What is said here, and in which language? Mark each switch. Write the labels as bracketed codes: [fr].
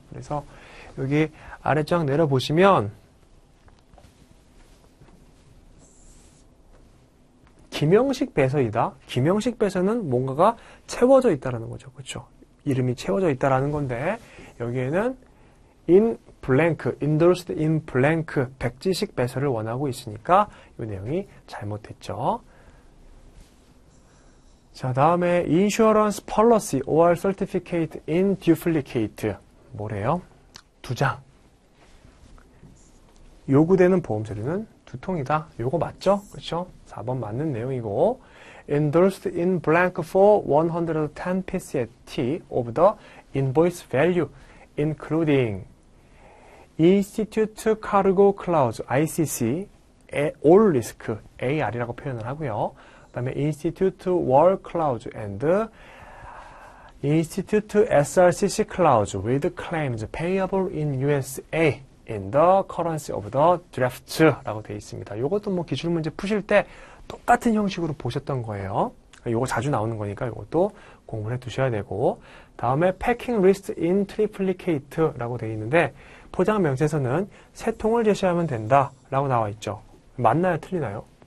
[ko] 그래서 여기 아래쪽 내려보시면 기명식 배서이다. 기명식 배서는 뭔가가 채워져 있다라는 거죠. 그렇죠? 이름이 채워져 있다라는 건데 여기에는 [en] in blank, endorsed in blank [ko] 백지식 배서를 원하고 있으니까 이 내용이 잘못됐죠. 자, 다음에 [en] insurance policy or certificate in duplicate [ko] 뭐래요? 2장. 요구되는 보험 서류는 2통이다. 요거 맞죠? 그렇죠? 4번 맞는 내용이고 [en] endorsed in blank for 110 PCT of the invoice value including Institute Cargo Clause ICC all risk [ko] AR이라고 표현을 하고요. 그 다음에 [en] Institute War Clause and Institute SRCC Clause with claims payable in USA in the currency of the draft라고 [ko] 되어 있습니다. 이것도 뭐 기출문제 푸실 때 똑같은 형식으로 보셨던 거예요. 이거 자주 나오는 거니까 이것도 공부를 해 두셔야 되고 다음에 [en] packing list in triplicate [ko] 라고 되어 있는데 포장 명세서는 3통을 제시하면 된다 라고 나와 있죠. 맞나요? 틀리나요?